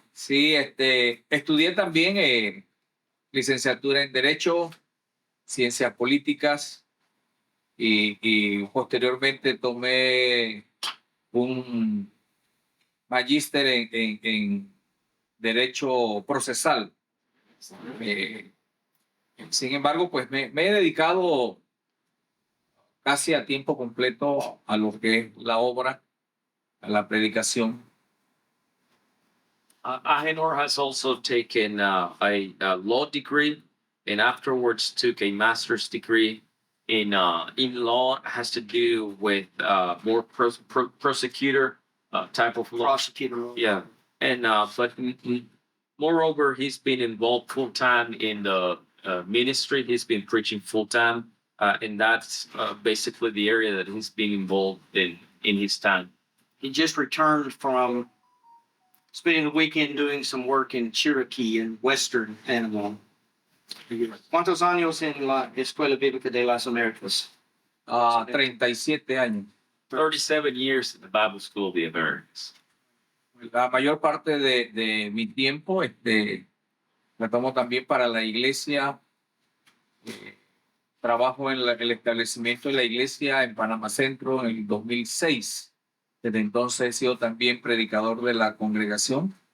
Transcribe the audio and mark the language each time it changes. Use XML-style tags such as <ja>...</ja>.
<es>Sí, estudié también licenciatura en Derecho, Ciencias Políticas y posteriormente tomé un magíster en Derecho Procesal. Sin embargo, pues me he dedicado casi a tiempo completo a lo que es la obra, a la predicación.</es> <en>Agenor has also taken a law degree and afterwards took a master's degree in law. It has to do with more prosecutor type of law. Prosecutor. Yeah, and but moreover, he's been involved full time in the ministry. He's been preaching full time, and that's basically the area that he's been involved in his time. He just returned from spending the weekend doing some work in Cherokee in western Panama.</en> <es>¿Cuántos años en la Escuela Bíblica de las Américas? 37 años.</es> <en>37 years at the Bible School of the Americas.</en> <es>La mayor parte de mi tiempo la tomo también para la iglesia. Trabajo en el establecimiento de la iglesia en Panama Centro en el 2006. Desde entonces he sido también predicador de la congregación.</es>